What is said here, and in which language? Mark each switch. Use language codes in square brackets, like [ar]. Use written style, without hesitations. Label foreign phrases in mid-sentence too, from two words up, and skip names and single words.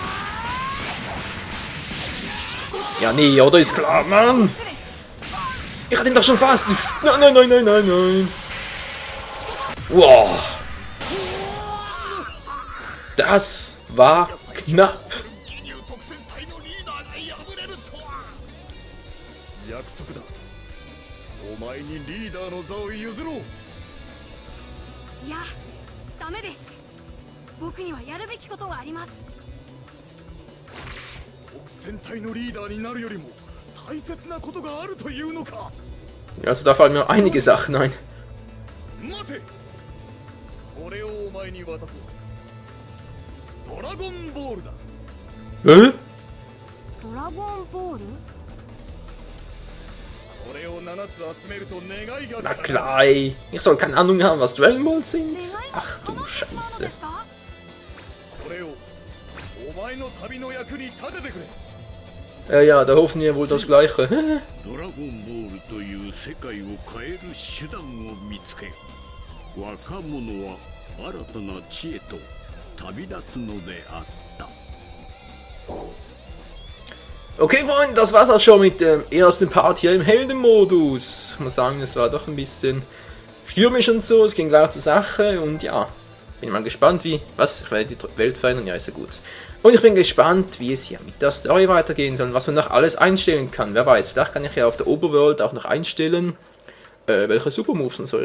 [de] Ja, nee, oder? Ist klar, Mann. Ich hatte ihn doch schon fast. Nein, nein, nein, nein, nein, nein. Wow. Das war knapp. [ja] 約束だ。お前にリーダーの座を譲ろう。いやダメです。僕にはやるべきことがあります。国戦隊のリーダーになるよりも大切なことがあるというのか。 [de] Also da fallen mir einige Sachen ein. [ja] 待て。これをお前に渡そう。ドラゴンボールだ。 [de] Hä? [ja] ドラゴンボール？これを7つ集めると願いが [de] Na klar, ey. Ich soll keine Ahnung haben, was Dragon Balls sind. Ach du Scheiße. [ja] これをお前の旅の役に立ててくれ。 [de] Ja, da hoffen wir wohl das Gleiche. [ja] ドラゴンボールという世界を変える手段を見つけ、若者は新たな知恵と旅立つのであった。 [de] Okay, Freunde, das war's auch schon mit dem ersten Part hier im Heldenmodus. Ich muss sagen, es war doch ein bisschen stürmisch und so, es ging klar zur Sache und ja, bin mal gespannt wie, ich werde die Welt verändern, ja ist ja gut. Und ich bin gespannt, wie es hier mit der Story weitergehen soll und was man noch alles einstellen kann, wer weiß, vielleicht kann ich ja auf der Overworld auch noch einstellen, welche Supermoves und so ich habe.